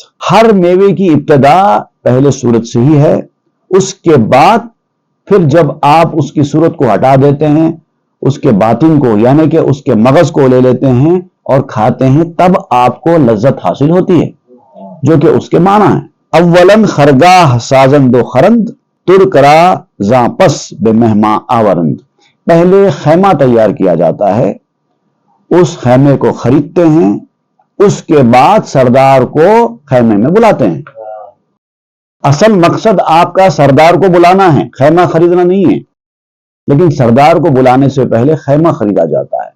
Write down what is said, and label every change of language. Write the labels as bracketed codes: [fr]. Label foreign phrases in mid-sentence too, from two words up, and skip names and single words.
[ur] ہر میوے کی ابتدا پہلے صورت سے ہی ہے، اس کے بعد پھر جب آپ اس کی صورت کو ہٹا دیتے ہیں، اس کے باطن کو یعنی کہ اس کے مغز کو لے لیتے ہیں اور کھاتے ہیں، تب آپ کو لذت حاصل ہوتی ہے جو کہ اس کے معنی ہے. [fa] اولن خرگاہ سازند و خرند، تر کرا زاں پس بے مہماں آورند. [ur] پہلے خیمہ تیار کیا جاتا ہے، اس خیمے کو خریدتے ہیں، اس کے بعد سردار کو خیمے میں بلاتے ہیں. اصل مقصد آپ کا سردار کو بلانا ہے، خیمہ خریدنا نہیں ہے، لیکن سردار کو بلانے سے پہلے خیمہ خریدا جاتا ہے.